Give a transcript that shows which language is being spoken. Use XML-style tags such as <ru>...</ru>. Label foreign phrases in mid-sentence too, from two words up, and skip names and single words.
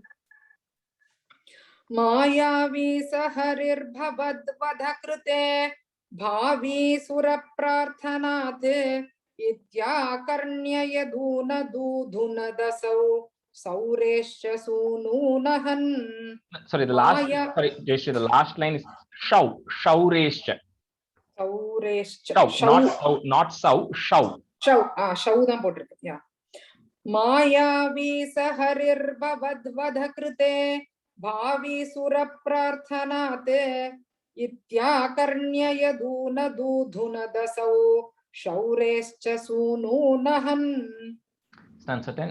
<sa>मायावी स हरिर्भवद्वधकृते भावी सुरप्रार्थनात् इत्याकर्ण्य यदूनदूधुनदसौ सौरेश्च सूनूनहन्</sa> <en>sorry, the last, Maya- sorry, Jayashree, the last line is shaurescha.</en> <sa>सौरेश्च</sa> <en>Not sau, shau.</en> <sa>शौ</sa> <ta>தான் போட்டிருக்கு யா</ta> <sa>मायावी स हरिर्भवद्वधकृते भावी सुरप्रार्थनात् इत्याकर्ण्य यदूनदूधुनदसौ शौरेश्च सूनूनहन्</sa> <en>Stanza 10.</en>